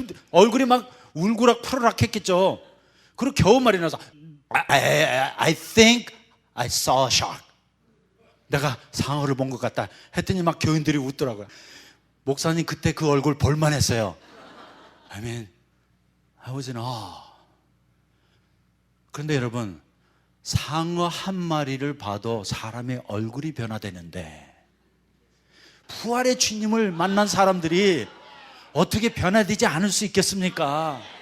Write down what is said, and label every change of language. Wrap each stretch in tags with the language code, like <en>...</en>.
<ko>얼굴이 막 울그락 푸르락 했겠죠. 그리고 겨우 말이 나서</ko> <en>I think I saw a shark.</en> <ko>내가 상어를 본 것 같다 했더니 막 교인들이 웃더라고요. 목사님 그때 그 얼굴 볼만했어요.</ko> <en>I mean, I was in awe.</en> <ko>그런데 여러분, 상어 한 마리를 봐도 사람의 얼굴이 변화되는데 부활의 주님을 만난 사람들이 어떻게 변화되지 않을 수 있겠습니까?</ko>